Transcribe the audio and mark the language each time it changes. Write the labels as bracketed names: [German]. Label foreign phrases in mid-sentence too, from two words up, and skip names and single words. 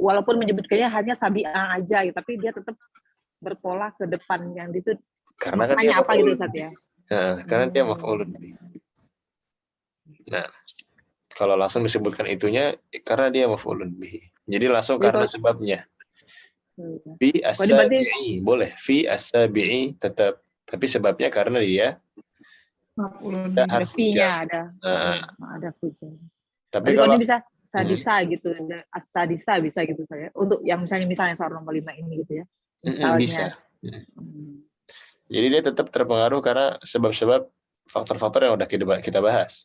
[Indonesian] walaupun menyebutkannya hanya sabi'ah aja gitu, tapi dia tetap berpola ke depan yang itu. Karena kan dia Maknanya apa gitu maf'ulun Ustaz bih. ya? Nah, karena dia [Arabic] مفعول به. [Indonesian] Nah, kalau langsung disebutkan itunya karena dia [Arabic] مفعول به. [Indonesian] Jadi langsung Jadi karena kalau sebabnya. Iya. Fi Kalau ini berarti as-sabi'i boleh, [Arabic] في السابع [Indonesian] tetap, tapi sebabnya karena dia Maf'ulun ada bih. ada harfu fee-nya, jar. ada ada fuja. Tapi Berarti kalau kalau ini bisa sadisa gitu, as-sadisa bisa gitu saya. Untuk yang misalnya soal nomor 5 ini gitu ya. bisa. Misalnya. Jadi dia tetap terpengaruh karena sebab-sebab faktor-faktor yang udah kita bahas.